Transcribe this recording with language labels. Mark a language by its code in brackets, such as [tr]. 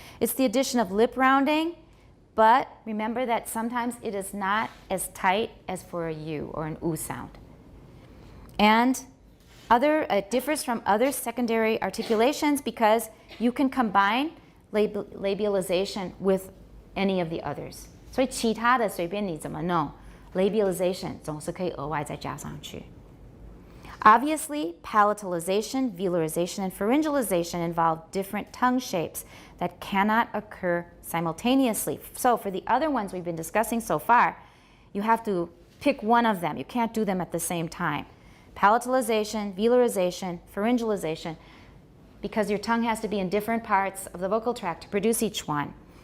[en] It's the addition of lip rounding, but remember that sometimes it is not as tight as for a U or an U sound. And it differs from other secondary articulations because you can combine labialization with any of the others. [zh] 所以其他的随便你怎么弄 labialization 总是可以额外再加上去. [en] Obviously, palatalization, velarization, and pharyngalization involve different tongue shapes that cannot occur simultaneously. So for the other ones we've been discussing so far, you have to pick one of them. You can't do them at the same time. Palatalization, velarization, pharyngalization, because your tongue has to be in different parts of the vocal tract to produce each one.